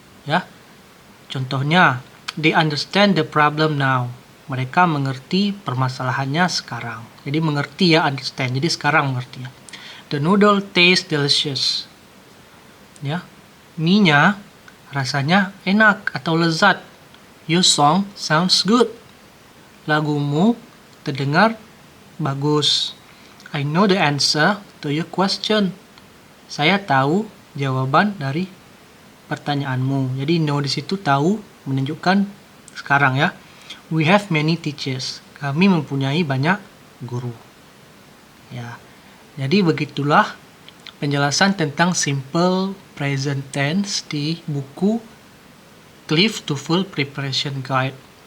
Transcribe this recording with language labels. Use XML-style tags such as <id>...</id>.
<id>Ya, contohnya,</id> <en>they understand the problem now.</en> <id>Mereka mengerti permasalahannya sekarang. Jadi mengerti ya, understand. Jadi sekarang mengerti ya.</id> <en>The noodle tastes delicious.</en> <id>Ya, mie-nya rasanya enak atau lezat.</id> <en>Your song sounds good.</en> <id>Lagumu terdengar bagus.</id> <en>I know the answer to your question.</en> <id>Saya tahu jawaban dari pertanyaanmu. Jadi know di situ tahu menunjukkan sekarang ya.</id> <en>We have many teachers.</en> <id>Kami mempunyai banyak guru. Ya. Jadi begitulah penjelasan tentang simple present tense di buku Cliff to Full Preparation Guide.</id>